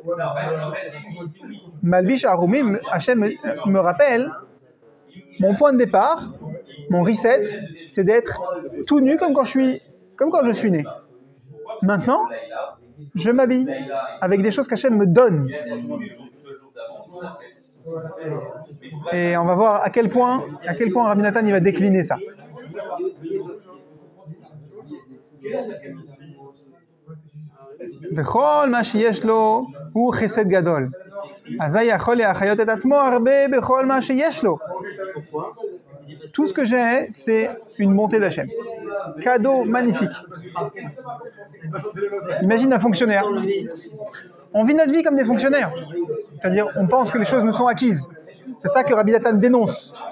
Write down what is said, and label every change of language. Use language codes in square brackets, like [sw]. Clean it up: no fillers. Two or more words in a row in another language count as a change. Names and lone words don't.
[he] מלביש ערומים, [fr] Hachem me rappelle, mon point de départ, mon reset, c'est d'être tout nu comme quand je suis né. Maintenant, je m'habille avec des choses qu'Hachem me donne. Et on va voir à quel point Rabbi Nathan il va décliner ça. [he] וכל מה שיש לו הוא חסד גדול. אזי יכול להחיות את עצמו הרבה בכל מה שיש לו. [fr] Tout ce que j'ai, c'est une montée d'Hachem. Cadeau magnifique. Imagine un fonctionnaire. On vit notre vie comme des fonctionnaires. C'est-à-dire, on pense que les choses nous sont acquises. C'est ça que Rabbi Nathan dénonce.